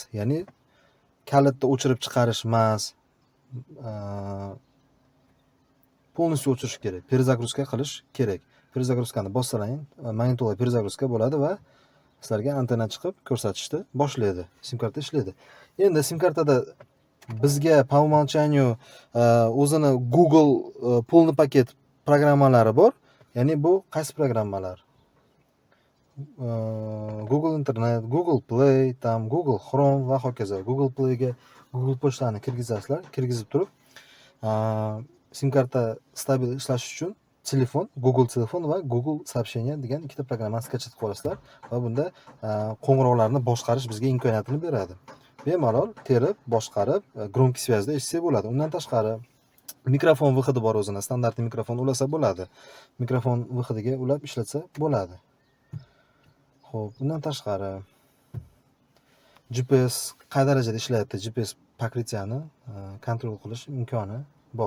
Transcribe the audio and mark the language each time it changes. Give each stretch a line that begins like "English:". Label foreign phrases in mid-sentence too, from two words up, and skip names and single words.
Uzbek: Ya'ni kalitni o'chirib chiqarish emas, полностью o'chirish kerak. Перезагрузка qilish kerak. Перезагрузкani bossalaring, magnitola перезагрузка bo'ladi va sizlarga antenna chiqib ko'rsatishni boshlaydi. SIM karta ishlaydi. Endi SIM kartada bizga
Russian: по умолчанию
Uzbek: o'zini Google полный paket programmalari bor. Ya'ni bu qaysi programmalar? Google Internet, Google Play, tam Google Chrome va hokazo. Google Playga Google pochtani kirgizasizlar, kirgizib turib SIM karta stabil ishlash uchun telefon, Google telefon va Google сообщение degan ikkita programmani skachat qilib olasizlar va bunda qo'ng'iroqlarni boshqarish bizga imkoniyatini beradi. Bemalol terib, boshqarib,
Russian: громкий связьda
Uzbek: eshitsak bo'ladi. Undan tashqari mikrofon выходi bor o'zini, standartli mikrofon ulasa bo'ladi. Mikrofon выходiga ulab ishlatsa bo'ladi. Xo'p, bundan tashqari GPS qay darajada ishlayapti, GPS покрытияni kontrol qilish imkoni bor.